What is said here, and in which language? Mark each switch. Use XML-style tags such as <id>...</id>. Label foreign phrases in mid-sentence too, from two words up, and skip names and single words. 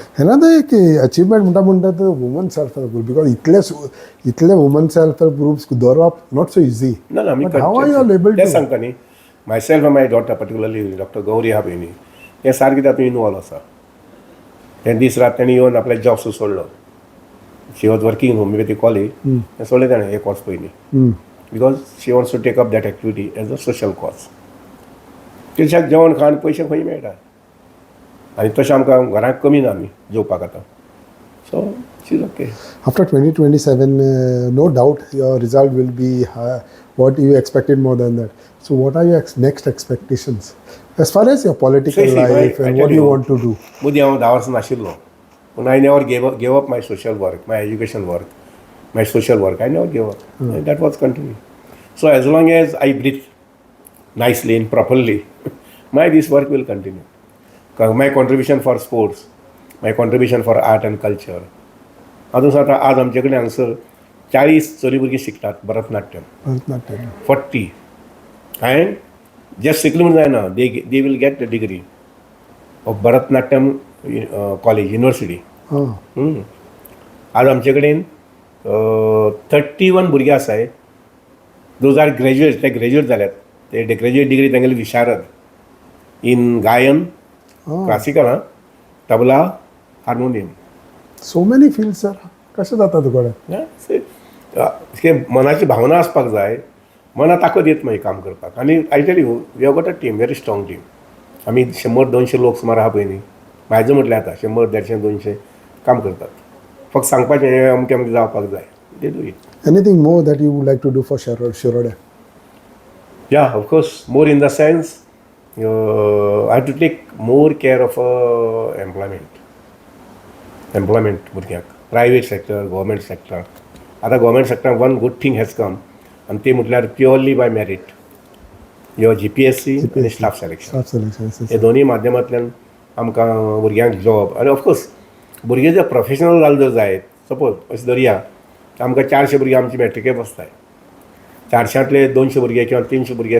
<kok>हेना तो एक अचिवमेंट म्हणटा तो</kok> <en>woman self help group because</en> <kok>इतले</kok> <en>woman self help groups</en> <kok>दवरप</kok> <en>not so easy.</en> <kok>ना आमी</kok> <en>How are you able</en> <kok>तें सांगता न्ही.</kok> <en>myself my daughter particularly</en> <kok>डॉक्टर गौरी आहा पळय न्ही तें सारकें तातूंत इनवॉल्व आसा. ते दीस रात तेणी येवन आपल्या जॉब सोडलो.</kok> <en>She was working in homeopathy college.</en> <kok>तें सोडलें ताणें एक वर्स पयलीं</kok> <en>because she wants to take up that activity as a social cause.</en> <kok>तेच्याक जेवण खाण पयशे खंय मेळटा आनी तशें आमकां घरांत कमी ना आमी जेवपाक आतां.</kok> <en>So she is okay. After 2027, no doubt your result will be high, what you expected more than that. So what are your next expectations as far as your political life and what you want to do?</en> <kok>मदीं हांव 10 वर्सां नाशिल्लो पूण</kok> <en>I never gave up my social work, my education work, my social work. I never gave up. That was continue. So as long as I breathe nicely and properly, this work will continue. My contribution for sports, my contribution for art and culture.</en> <kok>आता आज आमचे कडेन हांगसर 40 चली भुरगीं शिकतात भरतनाट्यम.</kok> <en>40 and just</en> <kok>शिकली म्हूण जायना,</kok> <en>they will get the degree of Bharatanatyam college university.</en> <kok>आज आमचे कडेन 31 भुरगे आसाय.</kok> <en>those are graduate.</en> <kok>ते ग्रॅज्युएट जाल्यात. ते</kok> <en>graduate degree</en> <kok>तांगेली विशारद इन गायन, क्लासिकल, तबला, हार्मोनियम.</kok> <en>so many fields sir.</en> <kok>कशें जाता तुका? मनाची भावना आसपाक जाय. मना ताकद येत मागीर काम करपाक.</kok> <en>आनी I tell you we have got a team, very strong team.</en> <kok>आमी 100-200 लोक सुमार आहा पळय न्ही, म्हाजें म्हटल्यार आतां 100-150-200 काम करतात. फक्त सांगपाचें हें अमकें अमकें जावपाक जाय.</kok> <en>They do it. Anything more that you would like to do for Shiroda? Yeah, of course, more in the sense I have to take more care of employment भुरग्यांक. private sector, government sector.</en> <kok>आतां गव्हर्मेंट सेक्टरान</kok> <en>one good thing has come</en> <kok>आनी ते म्हटल्यार</kok> <en>purely by merit.</en> <kok>यो GPSC आनी</kok> <en>staff selection.</en> <kok>हे दोनूय माध्यमांतल्यान आमकां भुरग्यांक जॉब आनी ऑफकोर्स भुरगे जर प्रोफेशनल जाले जर जायत सपोज अशें धरया आमकां 400 भुरगे आमचे मॅट्रिकेक बसताय 400तले 200 भुरगे किंवा 300 भुरगे</kok>